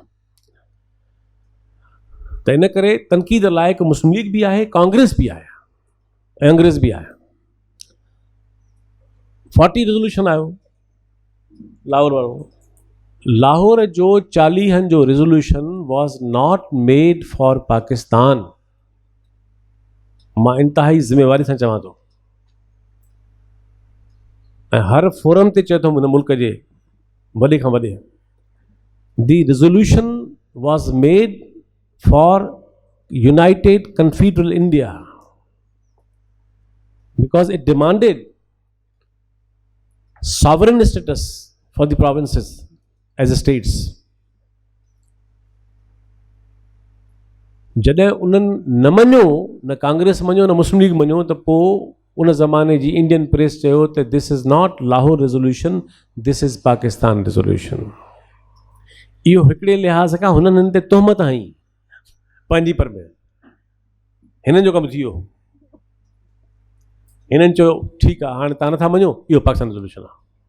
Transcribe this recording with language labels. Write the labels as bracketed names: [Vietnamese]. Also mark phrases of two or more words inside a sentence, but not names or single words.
[Sindhi] त इन करे तनक़ीद लाइक़ु मुस्लिम लीग बि आहे, कांग्रेस बि आहे ऐं अंग्रेज़ बि आहे। 40 रेज़ोल्यूशन आयो लाहौर वारो। लाहौर जो 40 जो [English] resolution was not made for Pakistan. [Sindhi] मां इंतहाई ज़िम्मेवारी सां चवां थो, ऐं हर फोरम ते चए थो हिन मुल्क जे वॾे खां वॾे, [English] the resolution was made for united confederal India because it demanded sovereign status for the provinces as states. [Sindhi] जॾहिं उन्हनि न मञियो, न कांग्रेस मञियो, न मुस्लिम लीग मञियो, त पोइ उन ज़माने जी [English] Indian press [Sindhi] चयो त [English] this is not Lahore resolution, this is Pakistan resolution. [Sindhi] इहो हिकिड़े लिहाज़ खां हुननि हिन ते तोहमत हई पंहिंजी पर में, हिननि जो कमु थी वियो। हिननि चयो ठीकु आहे, हाणे तव्हां नथा मञो, इहो पाकिस्तान रेज़ोल्यूशन आहे।